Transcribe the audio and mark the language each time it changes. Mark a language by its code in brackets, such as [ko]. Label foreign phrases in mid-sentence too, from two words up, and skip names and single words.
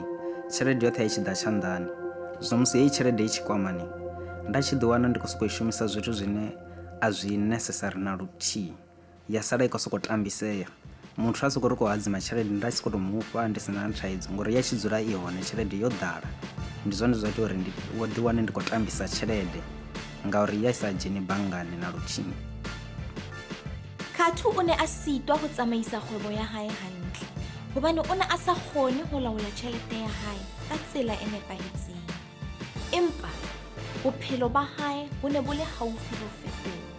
[ve] Tshelede yoṱhe ya i tshi ḓa tshanḓani zwino musi heyi tshelede i tshi kwamani nda tshi ḓiwana ndi khou sokou i shumisa zwithu zwine a zwi necessary na luthihi ya sala i khou sokou tambisea. Muthu a sokou ri khou hadzima tshelede nda tshi khou tou mufha ndi sina na thaidzo ngori ya tshi dzula i hone tshelede yo ḓala. Ndi zwone zwa ita uri ndi ḓiwane ndi khou tambisa tshelede ngauri ya isa dzheni banngani na luthihi. [st] Khathu o ne a sitwa ho tsamaisa kgwebo ya hae hantle hobane o ne a sa kgone ho laola tjhelete ya hae ka tsela e nepahetseng. Empa bophelo ba hae bo ne bo le haufi ho fetoha.